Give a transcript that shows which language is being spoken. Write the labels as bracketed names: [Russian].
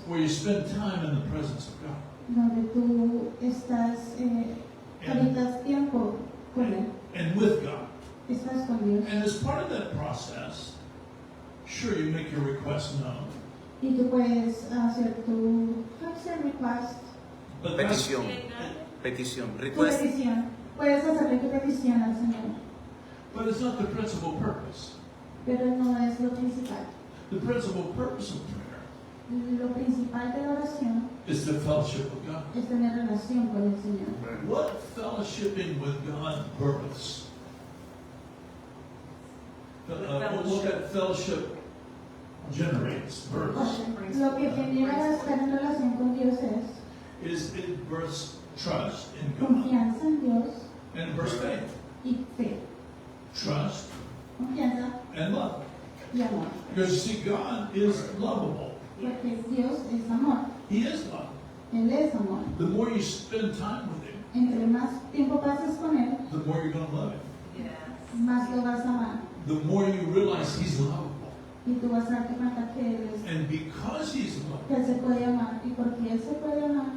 [English] where you spend time in the presence of God. [Spanish] donde tú estás, habitas tiempo con Él, [English] And with God. [Spanish] estás con Dios. [English] And as part of that process, sure, you make your request known. [Spanish] Y tú puedes hacer tu request, [English] But that's, [Spanish] Petición. tu [English] Request. [Spanish] petición. Puedes hacerle tu petición al Señor, [English] but it's not the principal purpose. [Spanish] pero no es lo principal. [English] The principal purpose of prayer [Spanish] Lo principal de la oración [English] is the fellowship with God. [Spanish] es tener relación con el Señor. [English] What fellowshipping with God births? What that fellowship generates, births, [Spanish] Lo que genera estar en relación con Dios es [English] is it births trust in God [Spanish] confianza en Dios [English] and it births faith. [Spanish] y fe. [English] Trust [Spanish] Confianza [English] and love. [Spanish] y amor. [English] Because you see, God is lovable. [Spanish] Porque Dios es amor. [English] He is love. [Spanish] Él es amor. [English] The more you spend time with Him, [Spanish] Entre más tiempo pases con Él, [English] the more you're going to love Him. Yes. [Spanish] más lo vas a amar. [English] The more you realize He's lovable. [Spanish] Y tú vas a darte cuenta que Él es, [English] And because He's [Spanish] que [English] lovable, [Spanish] Él se puede amar. Y porque Él se puede amar,